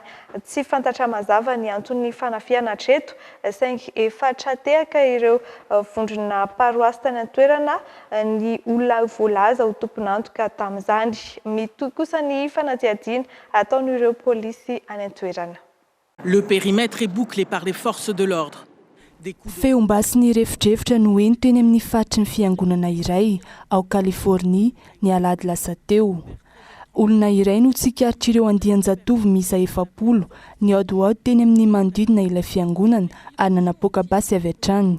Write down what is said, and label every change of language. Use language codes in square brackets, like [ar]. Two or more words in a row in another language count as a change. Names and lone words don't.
[mg] Tsy fantatra mazava ny antony fanafiana hatreto saingy 4 tehaka ireo vondrona paroasy tany an-toerana ny olona voalaza ho tompon'antoka tamin'izany. Mitohy kosa ny fanadiadiana ataon'ireo polisy any an-toerana. [fr] Le périmètre est bouclé par les forces de l'ordre. [mg] Feombasy refitrevitra no ento teny amin'ny faritry ny fiangonana iray ao Kalifornia ny alahady lasa teo. Olona iray no tsikaritra ireo andian-jatovo miisa 70 ny aodoaody teny amin'ny manodidina ilay fiangonana ary nanapoaka basy avy hatrany.